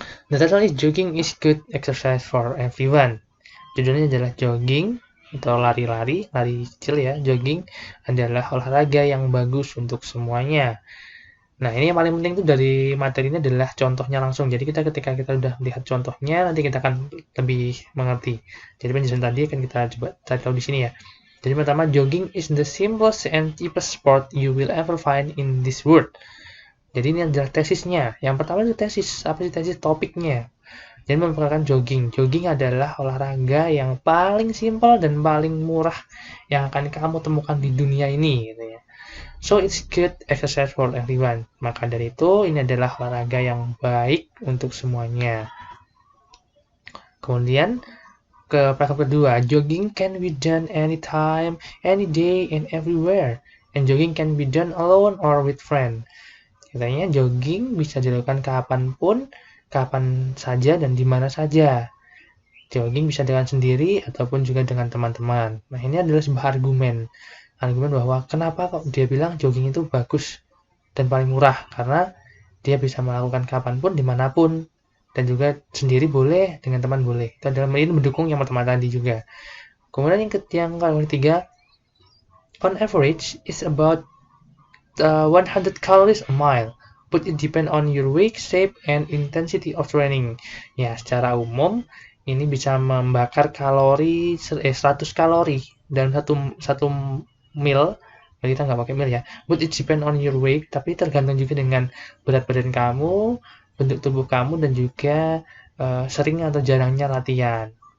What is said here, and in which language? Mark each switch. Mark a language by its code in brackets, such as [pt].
[en] The title is jogging is good exercise for everyone. [id] Judulnya adalah jogging atau lari-lari, lari kecil ya. Jogging adalah olahraga yang bagus untuk semuanya. Nah, ini yang paling penting itu dari materi ini adalah contohnya langsung. Jadi ketika kita udah lihat contohnya, nanti kita akan lebih mengerti. Jadi penjelasan tadi akan kita coba cari tahu di sini ya. Jadi pertama, [en] jogging is the simplest and cheapest sport you will ever find in this world. [id] Jadi ini adalah tesisnya. Yang pertama itu tesis. Apa sih tesis? Topiknya. Jadi memperkenalkan jogging. Jogging adalah olahraga yang paling simpel dan paling murah yang akan kamu temukan di dunia ini. Gitu ya. [en] So it's good exercise for everyone. [id] Maka dari itu ini adalah olahraga yang baik untuk semuanya. Kemudian ke paragraf kedua, [en] jogging can be done anytime, any day, and everywhere. And jogging can be done alone or with friends. [id] Katanya jogging bisa dilakukan kapanpun, kapan saja, dan di mana saja. Jogging bisa dengan sendiri ataupun juga dengan teman-teman. Nah, ini adalah sebuah argumen. Argumen bahwa kenapa kok dia bilang jogging itu bagus dan paling murah. Karena dia bisa melakukan kapanpun, dimanapun. Dan juga sendiri boleh, dengan teman boleh. Itu adalah ini mendukung yang pertama tadi juga. Kemudian yang ketiga, [en] on average, is about 100 calories a mile, but it depend on your weight, shape, and intensity of training. [id] Ya, secara umum ini bisa membakar kalori 100 kalori dalam satu mil. Kita nggak pakai mil ya. [en] But it depend on your weight, [id] tapi tergantung juga dengan berat badan kamu, bentuk tubuh kamu, dan juga sering atau jarangnya latihan.